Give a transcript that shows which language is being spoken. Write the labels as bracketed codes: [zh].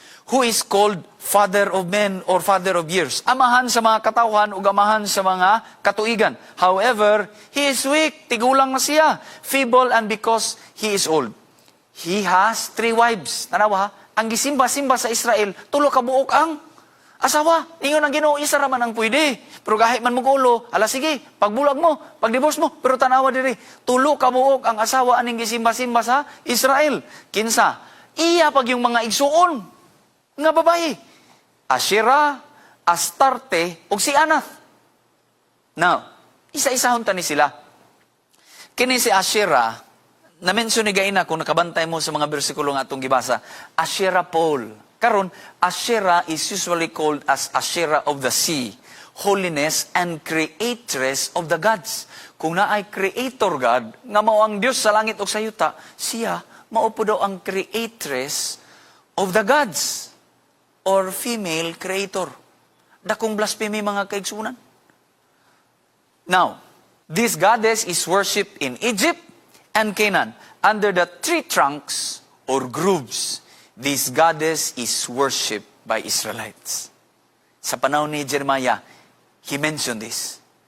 [en] who is called Father of men or Father of years. [ceb] Amahan sa mga katawhan o amahan sa mga katuigan. [en] However, he is weak. [ceb] Tigulang na siya. [en] Feeble and because he is old. He has 3 wives. [ceb] Tanawa ha? Ang gisimba-simba sa Israel, tulo ka buok ang asawa. Ingon ang Ginoo, isa raman ang pwede. Pero kahit man mugulo, ala sige, pagbulag mo, pagdivorce mo, pero tanawa diri, tulo ka buok ang asawa aning gisimba-simba sa Israel. Kinsa? Iya pag yung mga igsuon nga babae. Asherah, Astarte, ug si Anath. Now, isa-isahon tani sila. Kini si Asherah, na-mention ni Gaina kung nakabantay mo sa mga bersikulo nga atong gibasa, Asherah pole. [en] Karon, Asherah is usually called as Asherah of the sea, holiness and creatress of the gods. [ceb] Kung naay creator God, nga mao ang Dios sa langit ug sa yuta, siya mao po daw ang [en] creatress of the gods or female creator. [ceb] Dakong blasphemy mga kaigsunan. [en] Now, this goddess is worshipped in Egypt and Canaan under the 3 trunks or grooves. This goddess is worshipped by Israelites. [ceb] Sa panahon ni Jeremiah, [en] he mentioned this.